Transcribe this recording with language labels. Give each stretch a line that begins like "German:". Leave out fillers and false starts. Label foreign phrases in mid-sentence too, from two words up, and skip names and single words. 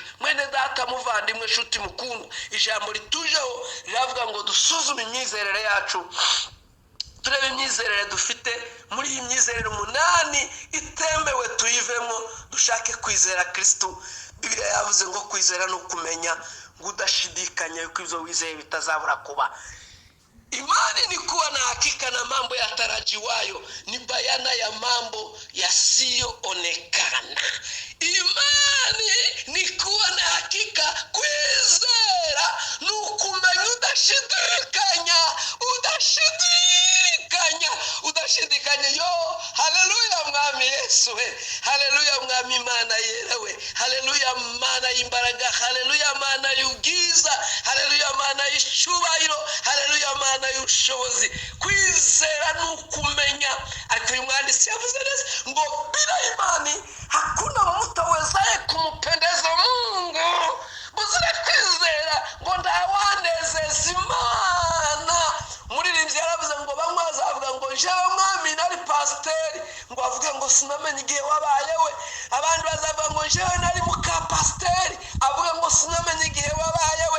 Kinyarwanda: Mwene data muvandimwe, nshuti mukundwa, ijambo ritujeho riravuga ngo dusuzume imyizerere yacu, turebe imyizerere dufite. Muri iyi myizerere 8 itemewe tuyivemo, dushake kwizera Kristo. Bibiliya yavuze ngo kwizera no kumenya, ngo udashidikanya yuko ibyo wizeye bitazabura kuba.
Swahili: Imani ni kuwa na hakika na mambo yatarajiwayo, ni bayana ya mambo yasiyoonekana. Imani ni kuwa na hakika,
Kinyarwanda: kwizera ni ukumenya udashidikanya.
Rundi: Yo, haleluya mwami Yesu we, haleluya mwami Imana yerewe, haleluya Mana y'imbaraga, haleluya Mana y'ubwiza, haleluya Mana y'icubahiro, haleluya Mana y'ubushobozi.
Kinyarwanda: Kwizera ni ukumenya. Ariko uyu mwanditsi yavuze neza ngo
Swahili: bila imani hakuna mtu awezaye kumpendeza Mungu.
Rundi: Buzire kwizera ngo ndawanezeza Imana. Umuririmbyi yaravuze ngo bamwe bazavuga ngo jewe mwami nari pasiteri ngo avuge ngo sinamenye igihe wabaye we.
Kinyarwanda: Abandi bazavuga ngo njyewe nari muka pasiteri avuga ngo sinamenye igihe wabaye we.